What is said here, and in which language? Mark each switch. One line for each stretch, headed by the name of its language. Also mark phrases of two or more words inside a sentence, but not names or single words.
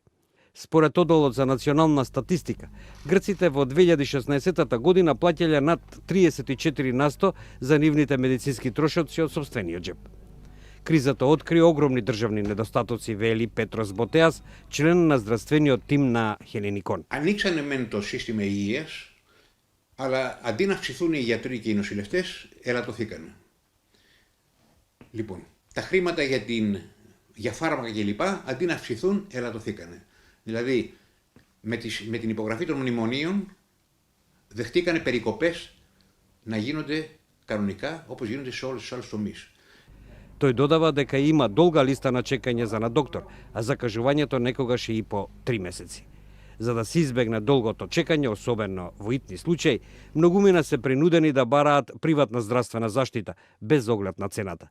Macedonian: Според одделот за национална статистика, грците во 2016 година плаќале над 34% за нивните медицински трошоци од сопствениот џеб. Кризата откри огромни државни недостатоци, вели Πέτρος Μποτέας, член на здравствениот тим на Χελινικόν.
Greek: Ανοίξανε μεν το σύστημα υγείας, αλλά αντί να αυξηθούν οι γιατροί και οι νοσηλευτές, ελαττωθήκανε. Λοιπόν, τα χρήματα για φάρμακα κλπ. Αντί να αυξηθούν, ελαττωθήκανε. Δηλαδή, με την υπογραφή των μνημονίων, δεχτήκανε περικοπές να γίνονται κανονικά, όπως γίνονται σε όλους τους άλλους τομείς.
Macedonian: Тој додава дека има долга листа на чекање за на доктор, а закажувањето некогаш и по 3 месеци. За да се избегне долгото чекање, особено во итни случаи, многумина се принудени да бараат приватна здравствена заштита, без оглед на цената.